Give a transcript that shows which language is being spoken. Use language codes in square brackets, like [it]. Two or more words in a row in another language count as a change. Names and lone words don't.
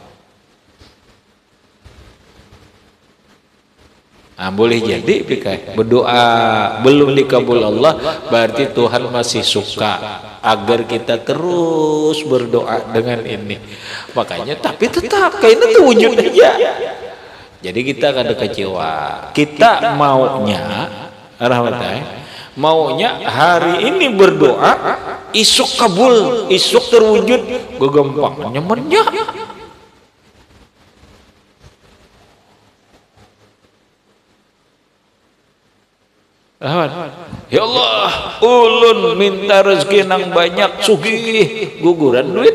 [id] Nah, boleh jadi berdoa belum dikabul Allah, berarti Tuhan masih suka agar kita terus berdoa dengan ini. [bjn] Makanya tapi tetap kayaknya itu wujud aja. Jadi kita kada kecewa. Kita maunya maunya hari ini berdoa, isuk kabul, isuk terwujud, gampang nyamannya. Ya Allah, ulun minta rezeki nang banyak, sugih, guguran duit.